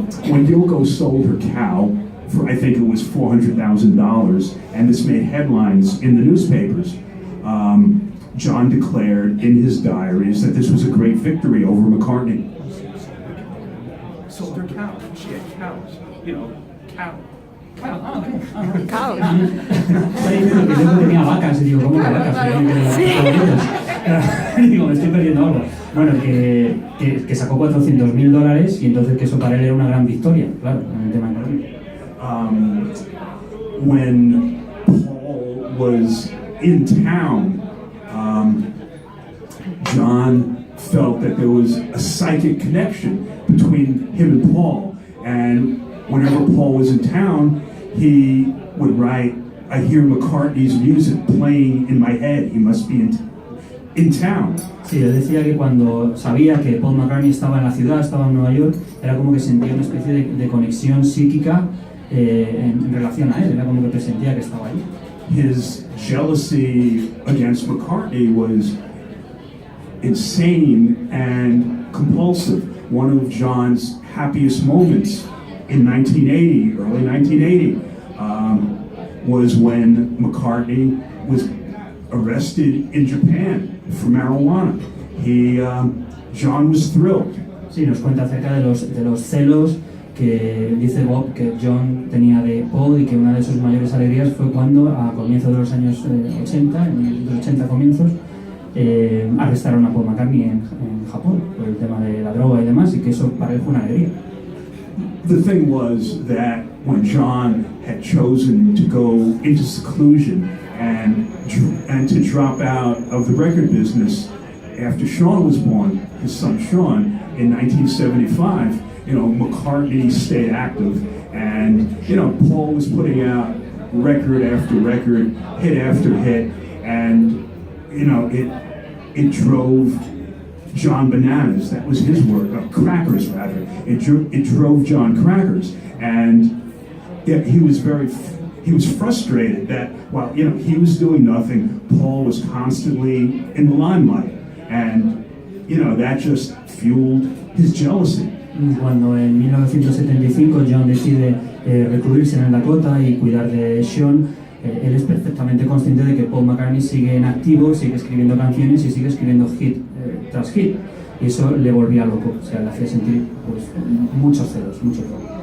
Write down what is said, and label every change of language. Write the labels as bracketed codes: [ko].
[en] when Yoko sold her cow for, I think it was $400,000, and this made headlines in the newspapers, John declared in his diaries that this was a great victory over McCartney. Sold her cow. She had cows. Cow. [es] Está diciendo que yo tenía vacas, y digo, ¿cómo que vacas? Digo, me estoy perdiendo algo. Bueno, que sacó $400,000, y entonces que eso para él era una gran victoria, claro, en el tema económico. [en] When Paul was in town, John felt that there was a psychic connection between him and Paul, and whenever Paul was in town, he would write, I hear McCartney's music playing in my head, he must be in town. [es] Sí, él decía que cuando sabía que Paul McCartney estaba en la ciudad, estaba en Nueva York, era como que sentía una especie de conexión psíquica en relación a él, era como que presentía que estaba ahí. [en] His jealousy against McCartney was insane and compulsive. One of John's happiest moments in 1980, early 1980, was when McCartney was arrested in Japan for marijuana. John was thrilled. [es] Sí, nos cuenta acerca de los celos que dice Bob que John tenía de Paul, y que una de sus mayores alegrías fue cuando, a comienzos de los años 80, en los 80 comienzos, arrestaron a Paul McCartney en Japón por el tema de la droga y demás, y que eso para él fue una alegría. [en] The thing was that when John had chosen to go into seclusion and to drop out of the record business after Sean was born, his son Sean, in 1975, McCartney stayed active, and Paul was putting out record after record, hit after hit, and it drove John bananas. That was his word, crackers rather. It drove John crackers, and he was frustrated that while he was doing nothing, Paul was constantly in the limelight, and that just fueled his jealousy. [es] Cuando en 1975 John decide recluirse en el Dakota y cuidar de Sean, él es perfectamente consciente de que Paul McCartney sigue en activo, sigue escribiendo canciones y sigue escribiendo hit tras hit, y eso le volvía loco, o sea, le hacía sentir pues muchos celos, mucho celos.